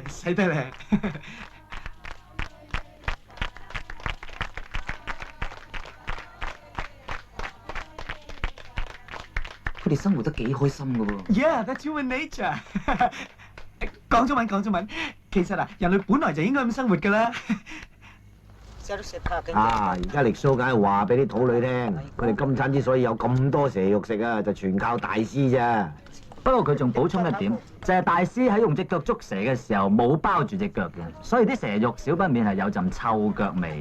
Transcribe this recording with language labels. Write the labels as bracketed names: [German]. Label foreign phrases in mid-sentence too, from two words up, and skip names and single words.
[Cantonese] 使得咧。佢哋生活得幾開心㗎喎。 [English] Yeah, that's human nature [Cantonese] 講中文，其實啊，人類本來就應該咁生活㗎啦。啊！而家力蘇梗係話俾啲土女聽，佢哋今餐之所以有咁多蛇肉食啊，就全靠大師咋。不過佢仲補充一點，就係大師喺用隻腳捉蛇嘅時候冇包住隻腳嘅，所以啲蛇肉少不免係有陣臭腳味。